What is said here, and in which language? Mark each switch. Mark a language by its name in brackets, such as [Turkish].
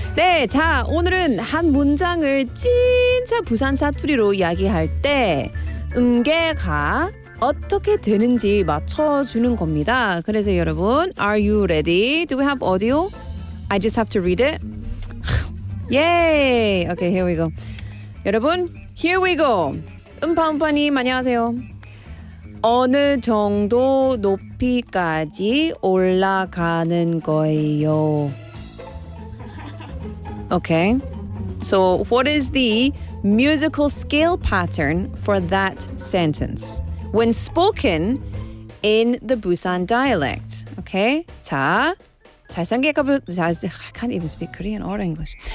[Korean] 네, 자, 오늘은 한 문장을 진짜 부산 사투리로 이야기할 때 음계가 어떻게 되는지 맞춰주는 겁니다. 그래서 여러분, [English] are you ready? Do we have audio? I just have to read it. Yay! Okay, here we go. 여러분, here we go. [Korean] 음파음파님 안녕하세요. 어느 정도 높이까지 올라가는 거예요. [English] Okay, so what is the musical scale pattern for that sentence when spoken in the Busan dialect? Okay, 자, I can't even speak Korean or English.